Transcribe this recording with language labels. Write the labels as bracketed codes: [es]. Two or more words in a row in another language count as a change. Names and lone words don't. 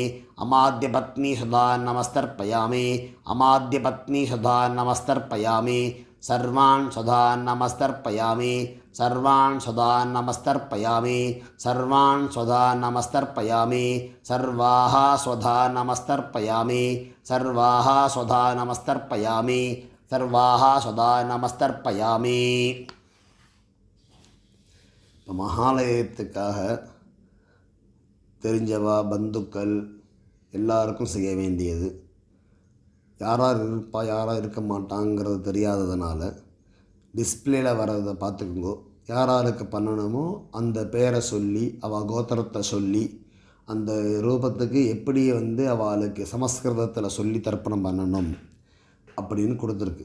[sa] अमाद्यपत्नी सदा नमस्तर्पयामि अमाद्यपत्नी सदा नमस्तर्पयामि सर्वान् सदा नमस्तर्पयामि सर्वान् सदा नमस्तर्पयामि सर्वान् सदा नमस्तर्पयामि सर्वाः स्वधा नमस्तर्पयामि सर्वाः स्वधा नमस्तर्पयामि सर्वाः सदा नमस्तर्पयामि [ta] மகாலயத்துக்காக தெரிஞ்சவா பந்துக்கள் எல்லாருக்கும் செய்ய வேண்டியது யார் யார் இருப்பா யார் யார் இருக்க மாட்டாங்கிறது தெரியாததுனால டிஸ்பிளேல வர்றதை பார்த்துக்குங்கோ யார் யாருக்கு பண்ணணுமோ அந்த பேரை சொல்லி அவள் கோத்திரத்தை சொல்லி அந்த ரூபத்துக்கு எப்படி அவளுக்கு சமஸ்கிருதத்தில் சொல்லி தர்ப்பணம் பண்ணணும் அப்படின்னு கொடுத்துருக்கு.